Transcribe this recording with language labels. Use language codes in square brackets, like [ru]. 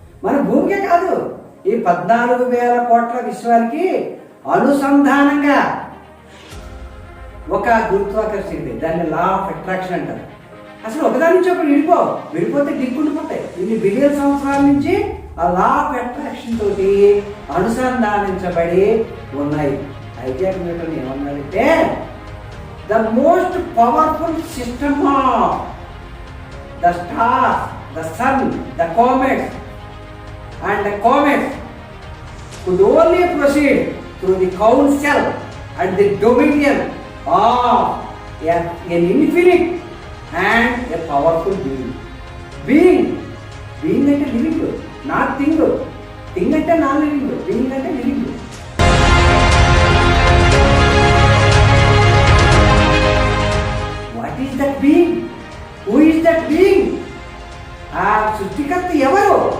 [te] మన భూమికే కాదు ఈ 14,000 కోట్ల విశ్వానికి అనుసంధానంగా ఒక గురుత్వాకర్షణ ఉంది, దాన్ని లా ఆఫ్ అట్రాక్షన్ అంటారు. అసలు ఒకదాని నుంచి ఒకటి విడిపోతే దిక్కుండిపోతాయి. ఇన్ని బిలియన్ సంవత్సరాల నుంచి ఆ లా ఆఫ్ అట్రాక్షన్ తోటి అనుసంధానించబడి ఉన్నాయి. ఐజాక్ న్యూటన్ ఏమన్నాడంటే [en] the most powerful system of the stars, the sun, the comets, and the comets could only proceed through the counsel and the dominion of an infinite and a powerful being. Being అంటే living, not thing. Thing అంటే non living, being అంటే living. What is that being? Who is that being? [te] ఆ సృష్టికర్త ఎవరు?